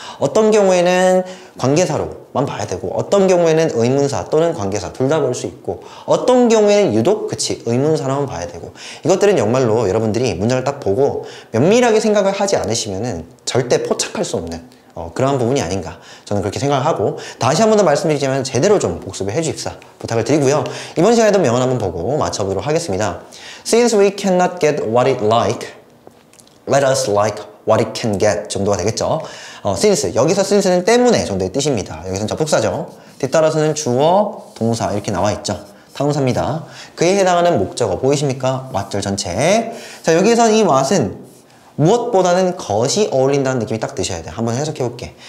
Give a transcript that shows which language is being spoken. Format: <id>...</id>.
<ko>어떤 경우에는 관계사로만 봐야 되고 어떤 경우에는 의문사 또는 관계사 둘 다 볼 수 있고 어떤 경우에는 유독 그치 의문사로만 봐야 되고 이것들은 정말로 여러분들이 문장을 딱 보고 면밀하게 생각을 하지 않으시면은 절대 포착할 수 없는 그러한 부분이 아닌가 저는 그렇게 생각을 하고 다시 한 번 더 말씀드리지만 제대로 좀 복습을 해주십사 부탁을 드리고요. 이번 시간에도 명언 한번 보고 맞춰보도록 하겠습니다.</ko> <en>Since we cannot get what it like, let us like what it can get</en> <ko>정도가 되겠죠. since 여기서 since는 때문에 정도의 뜻입니다. 여기서는 접속사죠. 뒤따라서는 주어, 동사 이렇게 나와 있죠. 타동사입니다. 그에 해당하는 목적어 보이십니까? what절 전체. 자 여기에서 이 what은 무엇보다는 것이 어울린다는 느낌이 딱 드셔야 돼요. 한번 해석해 볼게.</ko>